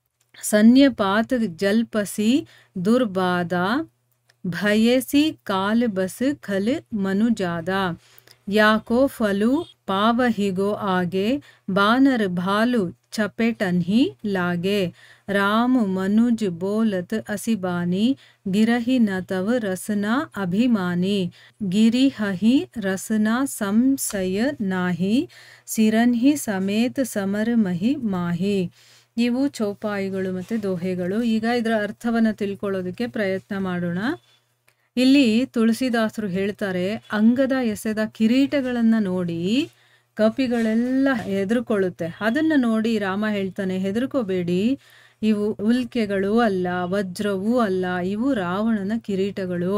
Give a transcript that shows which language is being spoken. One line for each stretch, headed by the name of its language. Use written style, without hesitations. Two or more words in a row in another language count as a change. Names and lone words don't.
Awadhi: सन्यपात जलपसी दुर्बादा भयसी काल बस खल मनुजादा याको फलु पावहिगो आगे बानर भालू चपेटन्ही लागे राम मनुज बोलत असिबानी गिरहि न तव रसना अभिमानी गिरिहहि रसना संशय नाही सिरन्हि समेत समर महि माही.
Kannada: ಇವು ಚೌಪಾಯಿಗಳು ಮತ್ತು ದೋಹೆಗಳು. ಈಗ ಇದರ ಅರ್ಥವನ್ನು ತಿಳ್ಕೊಳ್ಳೋದಕ್ಕೆ ಪ್ರಯತ್ನ ಮಾಡೋಣ. ಇಲ್ಲಿ ತುಳಸಿದಾಸರು ಹೇಳ್ತಾರೆ, ಅಂಗದ ಎಸೆದ ಕಿರೀಟಗಳನ್ನು ನೋಡಿ ಕಪಿಗಳೆಲ್ಲ ಹೆದರ್ಕೊಳ್ಳುತ್ತೆ. ಅದನ್ನು ನೋಡಿ ರಾಮ ಹೇಳ್ತಾನೆ, ಹೆದರ್ಕೋಬೇಡಿ, ಇವು ಉಲ್ಕೆಗಳು ಅಲ್ಲ, ವಜ್ರವೂ ಅಲ್ಲ, ಇವು ರಾವಣನ ಕಿರೀಟಗಳು.